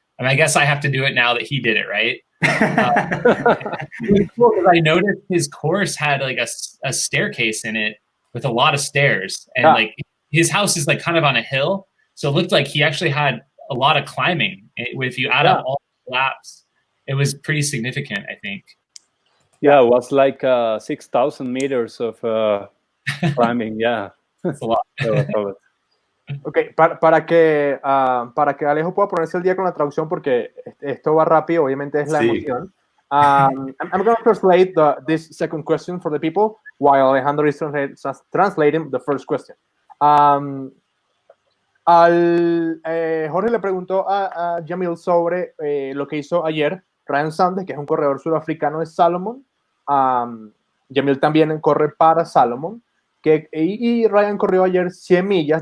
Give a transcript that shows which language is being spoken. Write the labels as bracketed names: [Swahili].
[English] I mean, I guess I have to do it now that he did it, right? It was cool because I noticed his course had like a staircase in it with a lot of stairs, and like his house is like kind of on a hill, so it looked like he actually had a lot of climbing. If you add up all the laps, it was pretty significant, I think. Yeah, it was like 6,000 meters of climbing. Yeah, that's a lot. [Spanish] Ok, para que Alejo pueda ponerse el día con la traducción, porque esto va rápido, obviamente es la emoción. [English] I'm going to translate this second question for the people while Alejandro is translating the first question. [Spanish] Jorge le preguntó a Jamil sobre lo que hizo ayer Ryan Sanders, que es un corredor sudafricano de Salomon. Jamil también corre para Salomon. Y Ryan corrió ayer 100 millas.